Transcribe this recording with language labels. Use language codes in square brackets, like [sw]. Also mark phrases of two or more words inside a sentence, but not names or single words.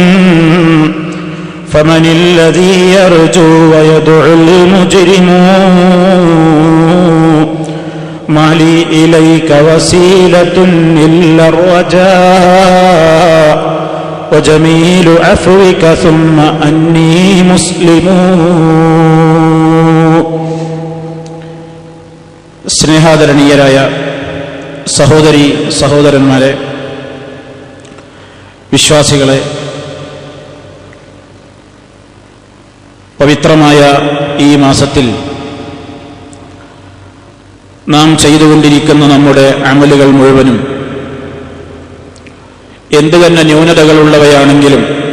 [ar] فمن الذي يرجو ويدعو المجرم ما لي إليك وسيلة إلا الرجاء وجميل عفوك ثم أني مسلم. [ml] സ്നേഹാദരണീയരായ സഹോദരി സഹോദരന്മാരെ, വിശ്വാസികളെ, പവിത്രമായ ഈ മാസത്തിൽ നാം ചെയ്തുകൊണ്ടിരിക്കുന്ന നമ്മുടെ അമലുകൾ മുഴുവനും എന്തു തന്നെ ന്യൂനതകളുള്ളവയാണെങ്കിലും